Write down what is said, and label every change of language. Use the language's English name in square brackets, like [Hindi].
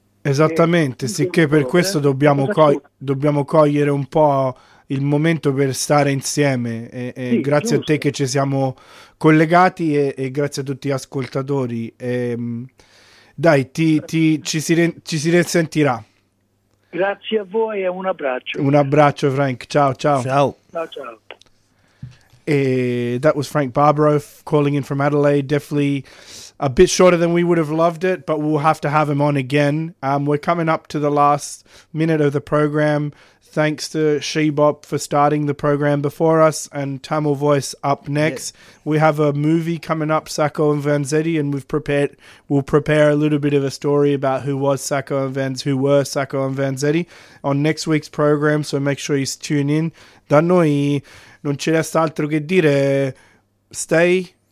[Italian] Esattamente, sicché per questo dobbiamo cogliere un po' il momento per stare insieme. E Sì, grazie a te che giusto. ci siamo collegati e grazie a tutti gli ascoltatori. Dai, ci si risentirà. Un Grazie a voi e un abbraccio. abbraccio, Frank. Ciao, ciao. Ciao. Ciao, ciao. [English] That was Frank Barbaro calling in from Adelaide. Definitely a bit shorter than we would have loved it, but we'll have to have him on again. We're coming up to the last minute of the program. Thanks to Shebop for starting the program before us, and Tamil Voice up next. Yeah. We have a movie coming up, Sacco and Vanzetti, and we'll prepare a little bit of a story about who were Sacco and Vanzetti on next week's program, so make sure you tune in. [Italian] Da noi non c'è altro che dire. [English] Stay